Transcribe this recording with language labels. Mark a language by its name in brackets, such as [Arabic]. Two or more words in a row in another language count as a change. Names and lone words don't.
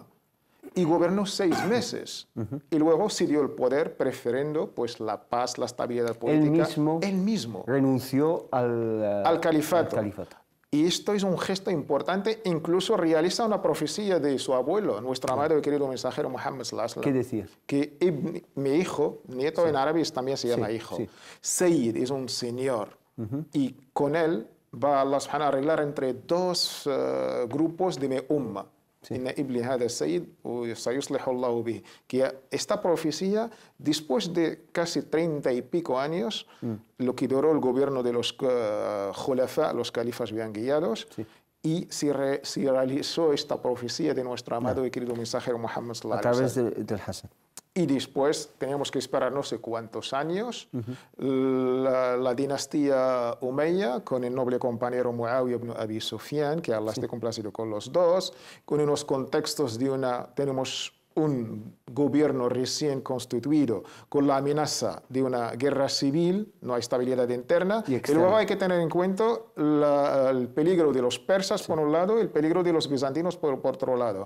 [Spanish] Y gobernó 6 meses. Y luego se dio el poder prefiriendo, pues, la paz, la estabilidad política. Él mismo renunció al califato. Y esto es un gesto importante, incluso realiza una profecía de su abuelo, nuestro amado y querido mensajero Muhammad [Arabic] صلى الله عليه وسلم. [Spanish] ¿Qué decía? Que mi hijo, nieto en árabe también se llama hijo. Sayyid es un señor. Y con él va [Arabic] الله سبحانه [Spanish] a arreglar entre 2 grupos de mi umma. Que esta profecía, después de casi 30 y pico años, lo que duró el gobierno de los khulafa, los califas bien guiados, y se realizó esta profecía de nuestro amado y querido mensajero Muhammad [Arabic] صلى الله عليه وسلم. [Spanish] A través del Hassan. Y después teníamos que esperar no sé cuántos años, la dinastía Umayya, con el noble compañero Muawiyah ibn Abi Sufyan, que Allah esté complacido con los dos, con unos contextos de tenemos un gobierno recién constituido, con la amenaza de una guerra civil, no hay estabilidad interna, y luego hay que tener en cuenta el peligro de los persas por un lado y el peligro de los bizantinos por otro lado.